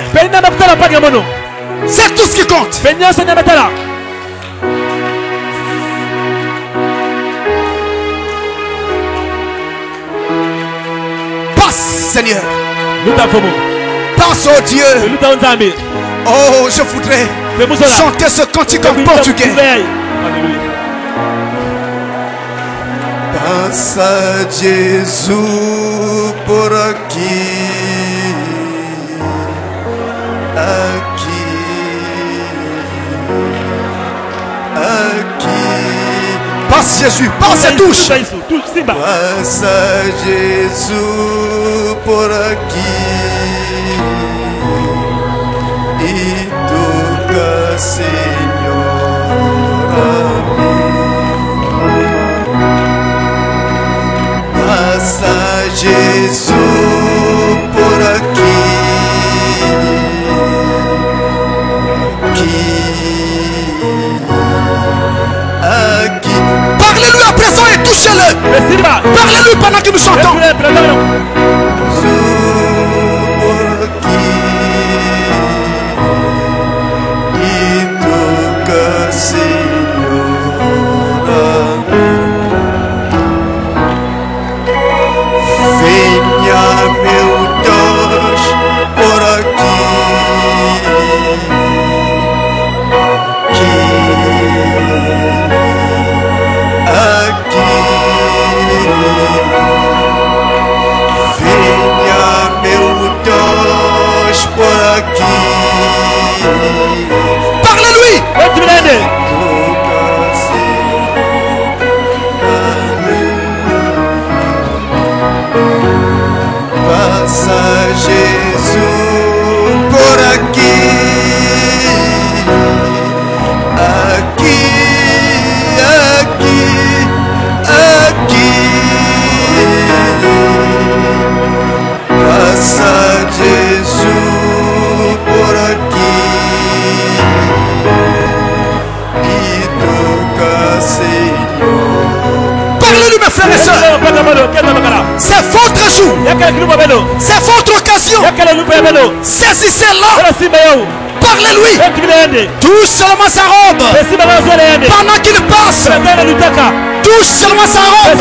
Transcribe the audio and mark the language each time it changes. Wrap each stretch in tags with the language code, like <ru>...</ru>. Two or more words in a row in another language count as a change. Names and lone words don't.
<fr>C'est tout ce qui compte. Passe, Seigneur. Passe, oh Dieu. Oh, je voudrais chanter ce cantique en portugais.</fr> <pt>Passa Jesus por aqui, aqui, aqui.</pt> <fr>Passe Jésus, passe et touche.</fr> <pt>Passa Jesus por aqui e toca, Senhor, a mim. Passa Jesus por aqui, aqui, aqui.</pt> <fr>Parlez-lui à présent et touchez-le. Parlez-lui pendant que nous chantons.</fr> <pt>Por aqui e toca, Senhor, venha, meu Deus, por aqui, aqui, venha, meu Deus, por aqui.</pt> <fr>Parle-lui.</fr> <pt>Passa Jesus por aqui, aqui, aqui, aqui. Passa Jesus por aqui e toca, Senhor.</pt> <fr>Parlez-lui, mes frères et sœurs. C'est votre jour. C'est votre occasion. Saisissez-la. Parlez-lui. Touche seulement sa robe. Pendant qu'il passe, touche seulement sa robe.</fr>